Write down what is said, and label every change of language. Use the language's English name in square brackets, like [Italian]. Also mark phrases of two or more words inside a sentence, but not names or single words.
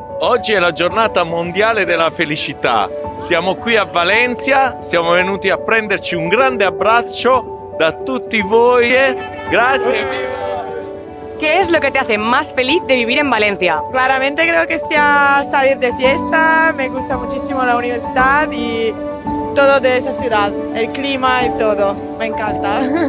[Italian] Oggi è la giornata mondiale della felicità. Siamo qui a Valencia, siamo venuti a prenderci un grande abbraccio da tutti voi. Grazie. [Spanish] ¿Qué es lo que te hace más feliz de vivir en Valencia? Claramente creo que sea salir de fiesta, me gusta muchísimo la universidad y todo de esa ciudad, el clima y todo, me encanta.